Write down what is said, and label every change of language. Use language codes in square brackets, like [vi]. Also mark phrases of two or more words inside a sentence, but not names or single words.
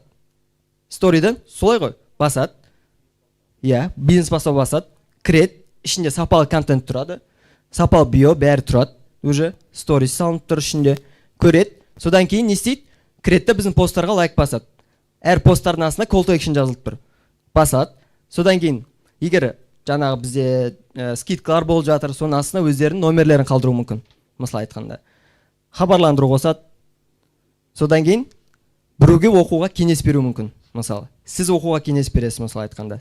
[kk] Сториді, солай ғой, басады. Бизнес бастау басады, кіреді, ішінде сапалы контент тұрады, сапалы био, бәрі тұрады, уже сторис салынып тұр ішінде, көреді. Содан кейін не істейді? Кіреді, біздің посттарға лайк басады. Әр посттардың астына [en] call to action [kk] жазылып тұр. Басады. Содан кейін, егер жаңағы бізде скидкалар болып жатыр, соның астына өздерінің номерлерін қалдыру мүмкін. Мысалы айтқанда. Хабарландыру қосады. Содан кейін, біреуге оқуға кеңес беру мүмкін. Мысалы, сіз оқуға кеңес бересіз, мысалы айтқанда.